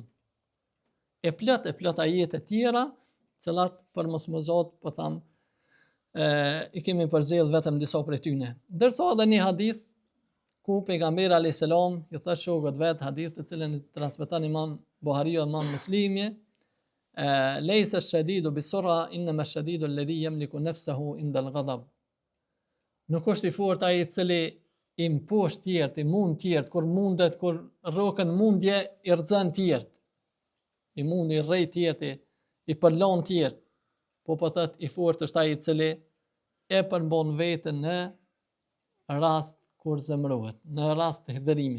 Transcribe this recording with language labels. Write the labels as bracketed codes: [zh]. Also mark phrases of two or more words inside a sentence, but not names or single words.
[sq] E plot ajete tjera, cilat për mos më zot, po tham, i kemi përzgjedh vetëm disa prej tyne. Ndërsa edhe një hadith ku pejgamberi [ar] عليه السلام [sq] ju tha shokët vet, hadith të cilën i transmeton Imam Buhariu dhe Imam Muslimi, [ar] "ليس الشديد بالصرعة إنما الشديد الذي يملك نفسه عند الغضب." [sq] Nuk është i fortë ai i cili i mposht tjertë, i mund tjertë, kur mundet, kur rrokën mundje, i rëzën tjertë. I mund, i rrej tjertë, i përlon tjertë. Po thët, i fortë është ai i cili e përmbon vetën në rast kur zemrohet, në rast të hidhërimit.